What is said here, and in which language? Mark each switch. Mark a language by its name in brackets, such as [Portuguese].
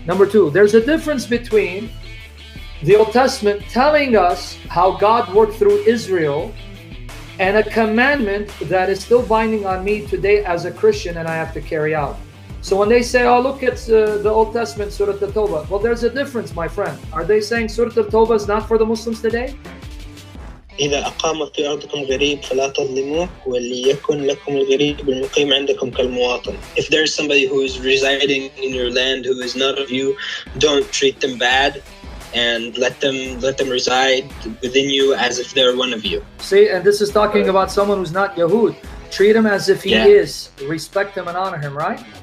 [English] Number two, there's a difference between the Old Testament telling us how God worked through Israel and a commandment that is still binding on me today as a Christian and I have to carry out. So when they say, oh, look at the Old Testament, Surah At-Taubah. Well, there's a difference, my friend. Are they saying Surah At-Taubah is not for the Muslims today? [Arabic] إذا أقام في أرضكم غريب فلا تظلموه وليكن لكم الغريب المقيم عندكم كالمواطن. [English] If there's somebody who is residing in your land who is not of you, don't treat them bad, and let them reside within you as if they're one of you. See, and this is talking about someone who's not Yahud. Treat him as if he is. Respect him and honor him, right?